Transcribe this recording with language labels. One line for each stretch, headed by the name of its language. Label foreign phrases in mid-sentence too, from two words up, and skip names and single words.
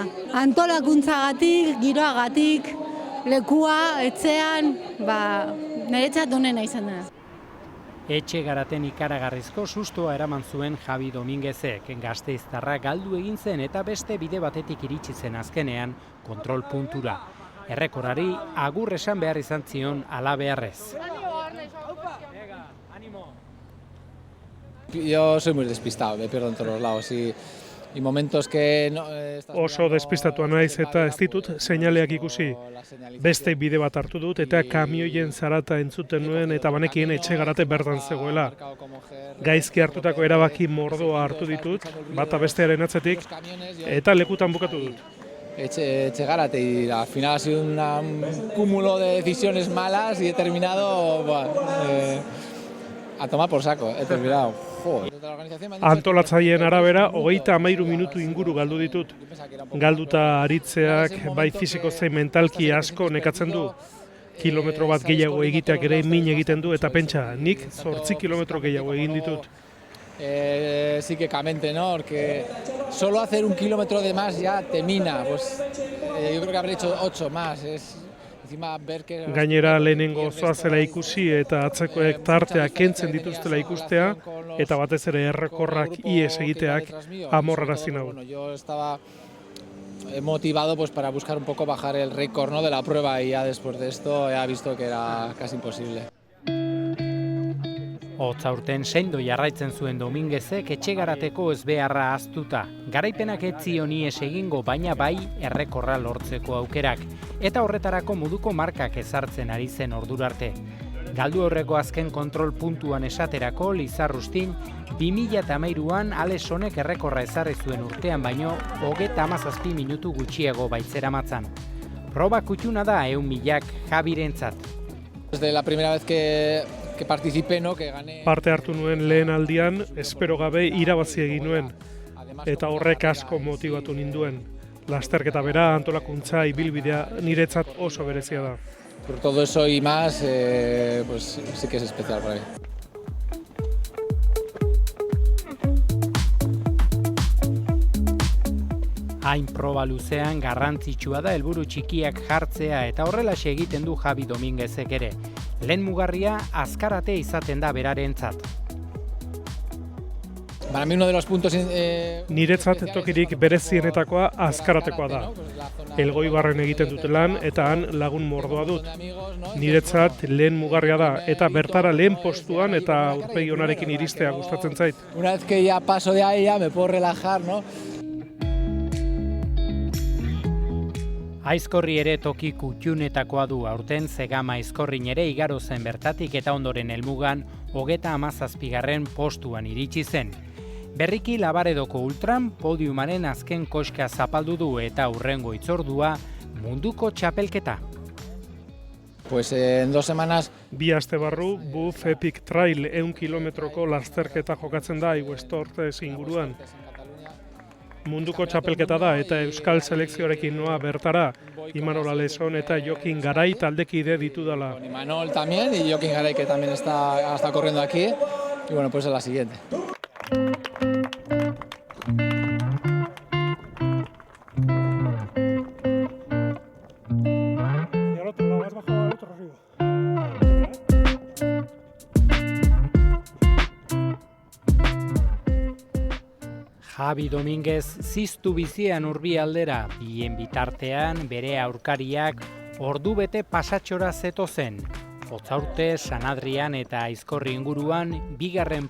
Basque: Antolakuntzagatik, giroagatik, lekua, etxean, niretzat onena izan da. Etxe garaten ikaragarrizko sustoa eraman zuen Javi Dominguezek, Gasteiztarra galdu egin zen eta beste bide batetik iritsi zen azkenean kontrol puntura. Errekorari agur esan behar izan zion halabeharrez.
Spanish: Yo soy muy despistado, me pierdo en todos los lados y momentos que no
Basque: Oso despistatua naiz eta ez ditut seinaleak ikusi. Beste bide bat hartu dut eta kamioien zarata entzuten nuen eta banekien etxe garate bertan zegoela. Gaizki hartutako erabaki mordoa hartu ditut, bata bestearen atzetik, eta lekutan bukatu dut.
Spanish: Etxegarate y al final ha sido un cúmulo de decisiones malas y he terminado a tomar por saco, he terminado.
Basque: Antolatzaileen arabera, 33 minutu inguru galdu ditut. Galduta aritzeak bai fisiko zein mentalki asko nekatzen du. Kilometro bat gehiago egiteak ere min egiten du eta pentsa, nik 8 kilometro gehiago egin ditut.
Spanish: Psíquicamente, ¿no? Porque solo hacer 1 kilómetro de más ya te mina. Pues yo creo que habré hecho 8 más.
Basque: Gainera lehenengo zoazela ikusi eta atzekoek tarteak kentzen dituztela ikustea eta batez ere errekorrak ies egiteak amorrarazi nau.
Spanish: Yo estaba motivado pues para buscar un poco bajar el récord, ¿no? de la prueba y ya después de esto he visto que era casi imposible.
Basque: Hotzaurten sendo jarraitzen zuen Dominguezek etxegarateko ezbeharra ahaztuta. Garaipenak ez zion ihes egingo, baina bai errekorra lortzeko aukerak. Eta horretarako moduko markak ezartzen ari zen ordurarte. Galdu horreko azken kontrol puntuan esaterako Lizarrustin 2013an Alesonek errekorra ezarri zuen urtean baino 37 minutu gutxiago baitzeramatzan. Proba kutxuna da 100.000 Javirentzat.
Spanish: Desde la primera vez que participé, ¿no? que gané.
Basque: Parte hartu nuen lehen aldian, espero gabe irabazi egin nuen, eta horrek asko motibatu ninduen. Lasterketa bera, antolakuntza, ibilbidea niretzat oso berezia da.
Spanish: Por todo eso y más, pues sí que es especial para mí.
Basque: Hain proba luzean garrantzitsua da helburu txikiak jartzea eta horrelaxe egiten du Javi Dominguezek ere. Lehen mugarria azkarate izaten da berarentzat.
Spanish: Para mí uno de los puntos...
Basque: Niretzat tokirik berezienetakoa azkaratekoa da. Elgoibarren egiten dute lan eta han lagun mordoa dut. Niretzat lehen mugarria da eta bertara lehen postuan eta aurpegi onarekin iristea gustatzen zait.
Spanish: Una vez que ya paso de ahí ya me puedo relajar, ¿no?
Basque: Aizkorri ere toki kutxunetakoa du aurten Zegama aizkorrin ere igaro zen bertatik eta ondoren helmugan 37. postuan iritsi zen. Berriki Labaredoko Ultran podiumaren azken koska zapaldu du eta hurrengo hitzordua munduko txapelketa.
Spanish: Pues en 2 semanas...
Basque: Bi aste barru, Buff Epic Trail 100 kilometroko lasterketa jokatzen da Aigüestortes inguruan. Munduko txapelketa da eta Euskal Selekzioarekin noa bertara, Imanol Aleson eta Jokin Garai taldekide ditudala.
Spanish: Imanol también y Jokin Garai que también está corriendo aquí. Y bueno, pues es la siguiente. Y al otro lado, has bajado al otro arriba.
Basque: Javi Dominguez ziztu bizian Urbialdera, bien bitartean bere aurkariak ordubete pasatxora zetozen. Otzaurte, San Adrian eta Aizkorri inguruan, 2.